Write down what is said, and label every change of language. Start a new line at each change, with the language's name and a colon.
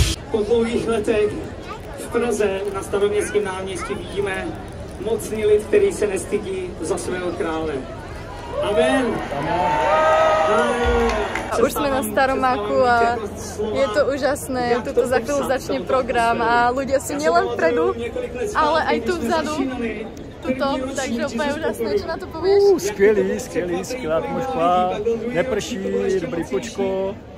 Czech: Po dlouhých letech v Praze na Staroměstském náměstí vidíme mocný lid, který se nestydí za svého krále. Amen. Amen. Amen.
Slovak: A už sme na Staromáku a je to úžasné. Tuto za chvíľu začne program a ľudia sú nielen vpredu, ale aj tu vzadu. Tuto, takže úplně úžasné, čo na to povieš?
Czech: Skvělá atmosféra, neprší, dobrý počko.